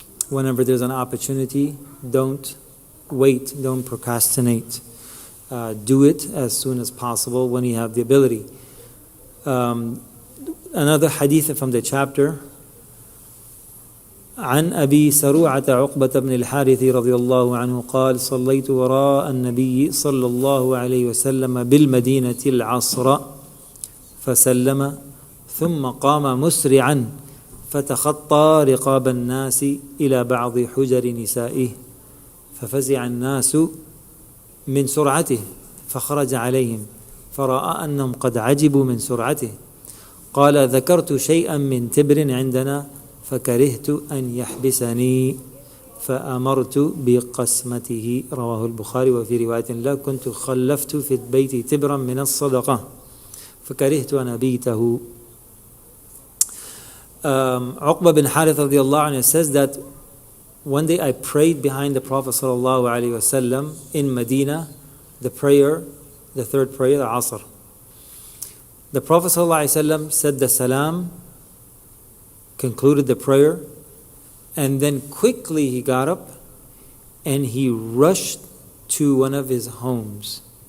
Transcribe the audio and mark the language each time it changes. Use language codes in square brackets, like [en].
[en] Whenever there's an opportunity, don't wait, don't procrastinate. Do it as soon as possible when you have the ability. Another hadith from the chapter. [ar] عن أبي سروعة عقبة بن الحارث رضي الله عنه قال صليت وراء النبي صلى الله عليه وسلم بالمدينة العصر فسلم ثم قام مسرعا فتخطى رقاب الناس إلى بعض حجر نسائه ففزع الناس من سرعته فخرج عليهم فرأى أنهم قد عجبوا من سرعته قال ذكرت شيئا من تبر عندنا فكرهت أن يحبسني فأمرت بقسمته رواه البخاري وفي رواية لا كنت خلفت في البيت تبرا من الصدقة فكرهت أن أبيته. [en] Uqba bin Harith radiallahu anhu says that one day I prayed behind the Prophet sallallahu alaihi wasallam in Medina, the prayer, the third prayer, the Asr. The Prophet ﷺ said the salam, concluded the prayer, and then quickly he got up and he rushed to one of his homes.